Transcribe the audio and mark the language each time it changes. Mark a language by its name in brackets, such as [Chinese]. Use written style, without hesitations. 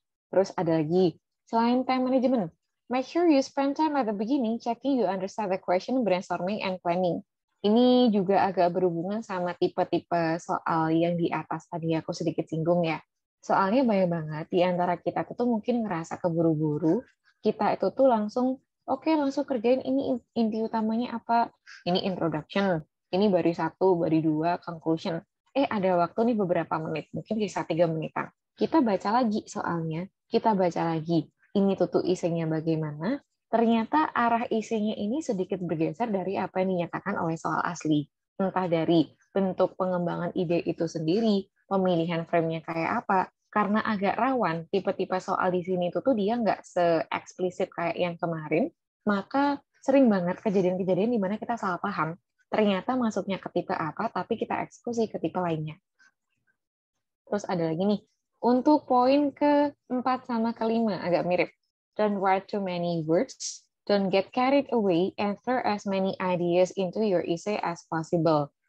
[Indonesian] Terus ada lagi, selain [English] time management, make sure you spend time at the beginning checking you understand the question, brainstorming, and planning. [Indonesian] Ini juga agak berhubungan sama tipe-tipe soal yang di atas tadi aku sedikit singgung ya. Soalnya banyak banget di antara kita tuh mungkin ngerasa keburu-buru, kita itu tuh langsung, oke, langsung kerjain ini inti utamanya apa, ini introduction, ini baris 1, baris 2, conclusion. Ada waktu nih beberapa menit, mungkin bisa 3 menitan. Kita baca lagi soalnya, kita baca lagi, ini tuh isinya bagaimana, ternyata arah isinya ini sedikit bergeser dari apa yang dinyatakan oleh soal asli. Entah dari bentuk pengembangan ide itu sendiri, pemilihan frame-nya kayak apa, karena agak rawan, tipe-tipe soal di sini tuh dia nggak se-eksplisit kayak yang kemarin, maka sering banget kejadian-kejadian di mana kita salah paham. Ternyata masuknya ke tipe apa, tapi kita eksekusi ke tipe lainnya. Terus ada lagi nih, untuk poin ke-4 sama ke-5 agak mirip. [English] Don't write too many words, don't get carried away, and throw as many ideas into your essay as possible.